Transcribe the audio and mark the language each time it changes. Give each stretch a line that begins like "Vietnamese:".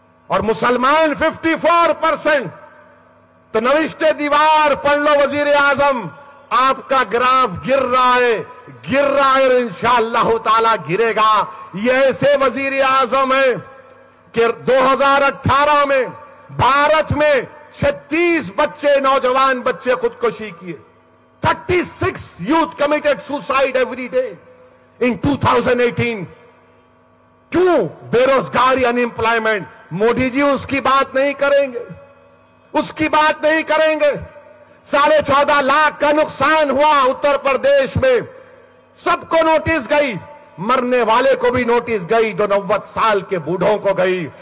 Urdu: اور مسلمان 54%. تو نوشتے دیوار پڑھ لو وزیر اعظم، آپ کا گراف گر رہا ہے اور انشاءاللہ تعالی گرے گا. یہ ایسے وزیر اعظم ہے کہ 2018 میں بھارت میں 36 بچے، نوجوان بچے خودکشی کیے.
English: 36 youth committed suicide every day in 2018.
Urdu: کیوں؟ بے روزگاری، ان امپلائمنٹ. مودی جی اس کی بات نہیں کریں گے، اس کی بات نہیں کریں گے. 14.5 لاکھ کا نقصان ہوا اتر پردیش میں، سب کو نوٹس گئی، مرنے والے کو بھی نوٹس گئی، جو 90 سال کے بوڑھوں کو گئی.